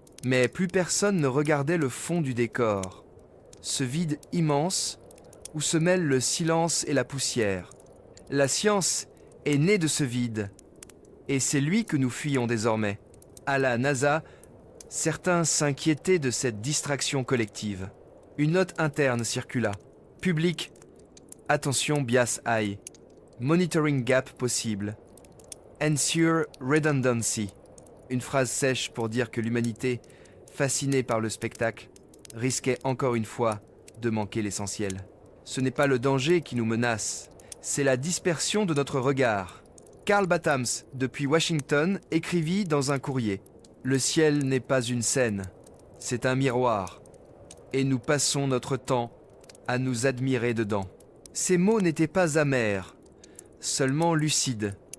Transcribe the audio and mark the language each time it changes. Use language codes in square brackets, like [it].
[fr] Mais plus personne ne regardait le fond du décor. Ce vide immense où se mêlent le silence et la poussière. La science est née de ce vide, et c'est lui que nous fuyons désormais. À la NASA, certains s'inquiétaient de cette distraction collective. Une note interne circula. [en] Public, attention bias high. Monitoring gap possible. Ensure redundancy. [fr] Une phrase sèche pour dire que l'humanité, fascinée par le spectacle, risquait encore une fois de manquer l'essentiel. Ce n'est pas le danger qui nous menace, c'est la dispersion de notre regard. Carl Battams, depuis Washington, écrivit dans un courrier « Le ciel n'est pas une scène, c'est un miroir, et nous passons notre temps à nous admirer dedans. » Ces mots n'étaient pas amers, seulement lucides.